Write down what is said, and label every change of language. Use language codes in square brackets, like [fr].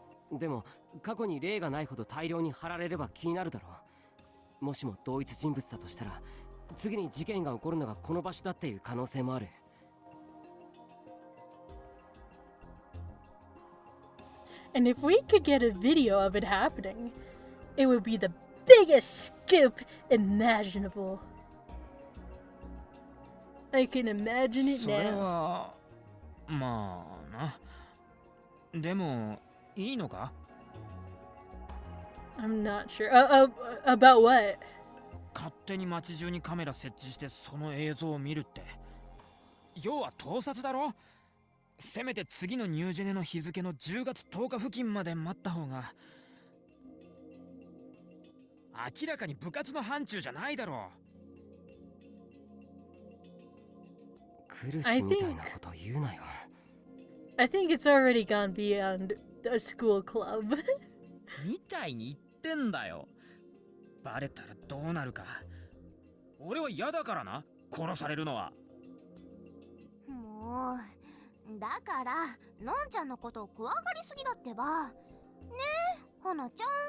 [ja] でも過去に例がないほど大量に貼られれば気になるだろう。もしも同一人物だとしたら、次に事件が起こるのがこの場所だっていう可能性もある。 [en] And if we could get a video of it happening, it would be the biggest scoop imaginable. I can imagine it [ja] それ [en] now. [ja] はまあな。でもいいのか？ [en] I'm not sure. About what? [ja] 勝手に街中にカメラ設置してその映像を見るって、要は盗撮だろ。せめて次のニュージェネの日付の10月10日付近まで待った方が。明らかに部活の範疇じゃないだろクルスみたいなこと言うなよ。 [en] I think it's already gone beyond a school club. [ja] う。みたいに言ってんだよ。バレたらどうなるか。俺は嫌だからな、殺されるのは。もうだからのんちゃんのことを怖がりすぎだってば。ねえ花ちゃん。